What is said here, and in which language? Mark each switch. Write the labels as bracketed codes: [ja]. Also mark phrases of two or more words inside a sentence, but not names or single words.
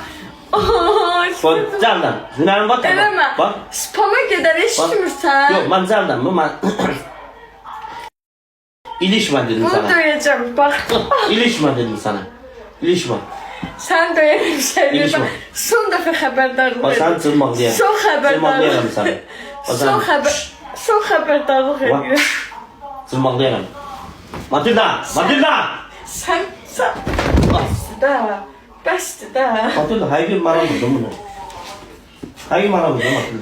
[tr] Bak candan. [az] Hünərin var da Eləmə. [tr] bak. [az] Spama gedər eşitmirsən. [tr] Yok ben candan mı? Ben... İlişme dedim Bunu sana. [az] döyəcəm bak. [tr] İlişme dedim sana. İlişme. [az] Sen döyerəm Şehriye İlişmə. bak. Son dəfə xəbərdarlıq Bak sen cırmaqlayarım. Son xəbərdarlıq. Cırmaqlayarım səni. Son xəbərdarlıq Bak. edirəm. Cırmaqlayarım. Matilda! Matilda! Sən bəsdir də. Bəsdir də. Matilda hər gün mənə vurdun bunu. Hər gün mənə vurdun Matilda.